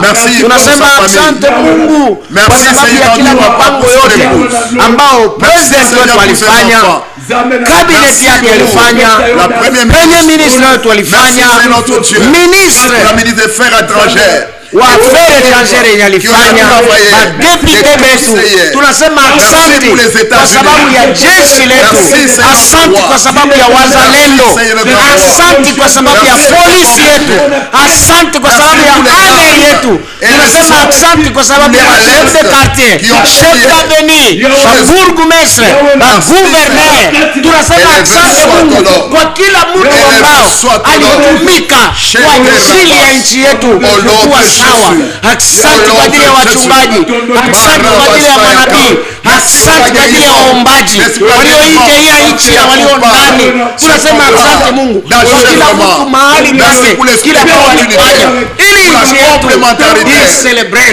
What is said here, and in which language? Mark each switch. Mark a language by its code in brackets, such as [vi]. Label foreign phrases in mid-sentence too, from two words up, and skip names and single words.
[sw] Tunasema asante Mungu kwa sababu ya kila mipango yote ambao president wetu alifanya, cabinet yake alifanya, [fr] premier ministre [sw] wetu alifanya, ministre wa [fr] affaires étrangères [sw] yalifanya, madepite wetu. Tunasema asante kwa sababu ya jeshi letu, asante kwa sababu ya wazalendo, asante kwa sababu ya polisi yetu, asante kwa sababu ya army yetu. Tunasema asante kwa sababu ya [fr] chef de quartier, chef d'avenue, bourgmestre, gouverneur. [sw] Tunasema asante Mungu kwa kila mtu ambao alitumika kwa ajili ya nchi yetu kuwa sawa. Asante kwa ajili ya wachungaji, asante kwa ajili ya manabii, asante kwa ajili ya waombaji. wapangaji walioingia nchi na walio ndani. Tunasema asante Mungu kwa kila mtu mahali pake, kila kitu alifanya ili nchi yetu celebrate.